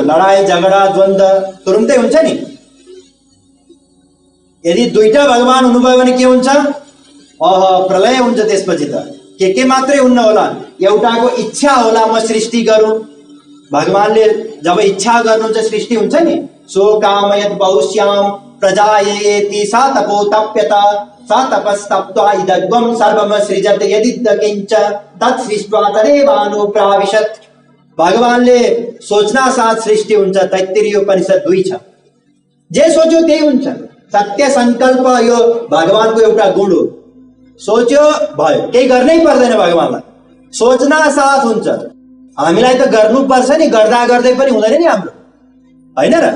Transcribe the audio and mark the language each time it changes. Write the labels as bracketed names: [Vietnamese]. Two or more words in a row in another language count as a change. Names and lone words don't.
[Nepali] लडाई झगडा द्वन्द तुरुन्तै हुन्छ नि। यदि दुईटा भगवान हुनुभयो भने के हुन्छ? प्रलय हुन्छ। त्यसपछि त के मात्रै हुन्न होला, एउटाको इच्छा होला म सृष्टि गरौँ। भगवानले जब इच्छा गर्नुहुन्छ सृष्टि हुन्छ नि। [Sanskrit] सो कामयत बहुश्याम प्रजायेति सा तपो तप्यत सा तपस्तप्त्वा इदग्वं सर्वम सृजत यदि किंच तत् सृष्ट्वा तदेवानु प्राविशत। [Nepali] भगवानले सोच्ना साथ सृष्टि हुन्छ। तैत्तिरीय उपनिषद 2 छ। जे सोच्यो त्यही हुन्छ। सत्य संकल्प यो भगवानको एउटा गुण हो। सोच्यो भयो, केही गर्नै पर्दैन भगवानलाई, सोच्ना साथ हुन्छ। हामीलाई त गर्नुपर्छ नि, गर्दा गर्दै पनि हुँदैन नि हाम्रो, होइन र?